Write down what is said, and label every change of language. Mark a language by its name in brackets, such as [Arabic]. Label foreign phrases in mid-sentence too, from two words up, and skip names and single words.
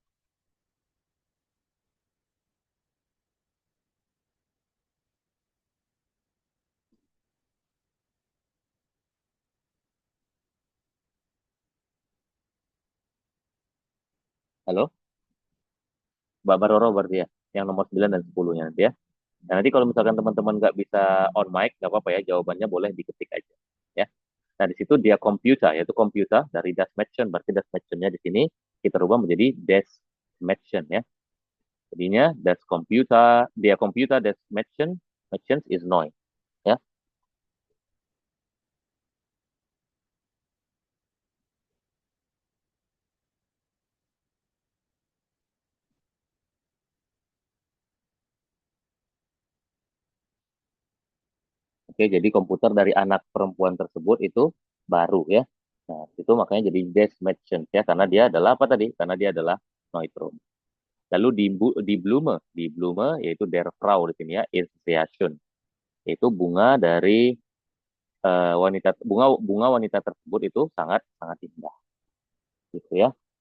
[Indonesian] Halo? Mbak Baroro berarti ya. Yang nomor 9 dan 10-nya nanti ya. Nah, nanti kalau misalkan teman-teman nggak bisa [English] on mic, [Indonesian] nggak apa-apa ya, jawabannya boleh diketik aja. Ya. Nah, di situ dia komputer, yaitu komputer dari [German] das Mädchen, [Indonesian] berarti [German] das Mädchen- [Indonesian] nya di sini kita rubah menjadi [German] des Mädchen [Indonesian] ya. [German] Jadinya das Computer, [Indonesian] dia komputer [German] des Mädchen, Mädchen is neu. [Indonesian] Ya. Oke, jadi komputer dari anak perempuan tersebut itu baru ya. Nah, itu makanya jadi [German] des Mädchen [Indonesian] ya, karena dia adalah apa tadi? Karena dia adalah neutrum. Lalu di Blume yaitu [German] der Frau [Indonesian] di sini ya, [German] is sehr schön. [Indonesian] Yaitu bunga dari bunga wanita tersebut itu sangat sangat indah gitu ya.